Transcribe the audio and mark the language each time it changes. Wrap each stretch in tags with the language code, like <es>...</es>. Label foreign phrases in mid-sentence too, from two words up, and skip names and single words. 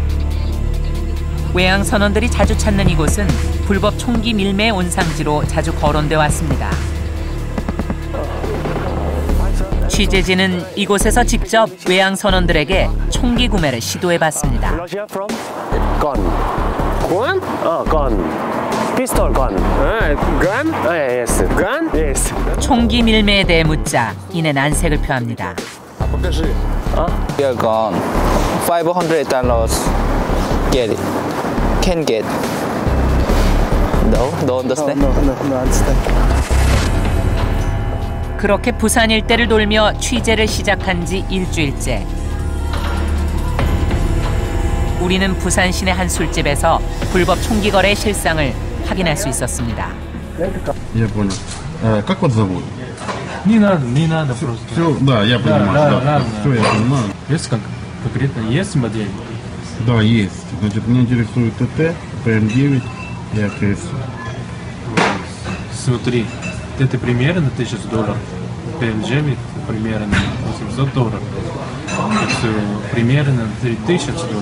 <ko>외항 선원들이 자주 찾는 이곳은 불법 총기 밀매 온상지로 자주 거론돼 왔습니다. 취재진은 이곳에서 직접 외항 선원들에게 총기 구매를 시도해봤습니다.</ko> <en>Gun? Gun. Pistol gun. Gun? Yes. Gun? Yes.</en> <ko>총기 밀매에 대해 묻자 이내 난색을 표합니다.</ko> <en>Your gun. $500. Get it. Can get. No? Don't understand? No, understand.</en> <ko>그렇게 부산 일대를 돌며 취재를 시작한 지 일주일째. 우리는 부산 시내 한 술집에서 불법 총기 거래 실상을 확인할 수 있었습니다.</ko> <ru>Я понял. Как вас зовут? Не надо просто. Все, да, я понимаю. Да, все, я понимаю. Есть конкретно есть модель? Да, есть. Значит, меня интересует ТТ, ПМ-9 и АКС. Смотри, ТТ примерно $1000, ПМ-9 примерно $800, все примерно $3000.</ru>